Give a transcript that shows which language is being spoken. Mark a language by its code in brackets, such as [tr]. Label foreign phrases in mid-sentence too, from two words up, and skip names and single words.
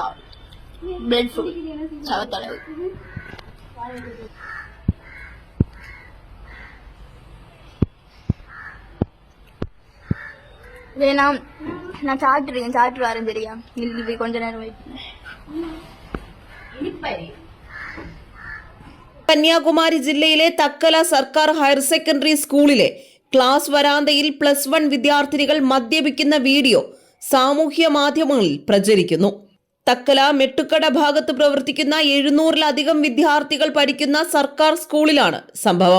[ta] பிரெட் ஃபுட் சவத்தளவு. வேணாம், நான் சாப்பிட்டு வரேன் சரியா? இல்லை கொஞ்ச நேரம் வெயிட். [ml] കന്യാകുമാരി ജില്ലയിലെ തക്കല സർക്കാർ ഹയർ സെക്കൻഡറി സ്കൂളിലെ ക്ലാസ് വരാന്തയിൽ +1 വിദ്യാർത്ഥിനികൾ മദ്യപിക്കുന്ന വീഡിയോ സാമൂഹ്യ മാധ്യമങ്ങളിൽ പ്രചരിക്കുന്നു. തക്കല മെട്ടുക്കട ഭാഗത്ത് പ്രവർത്തിക്കുന്ന 700-ലധികം വിദ്യാർത്ഥികൾ പഠിക്കുന്ന സർക്കാർ സ്കൂളിലാണ് സംഭവം.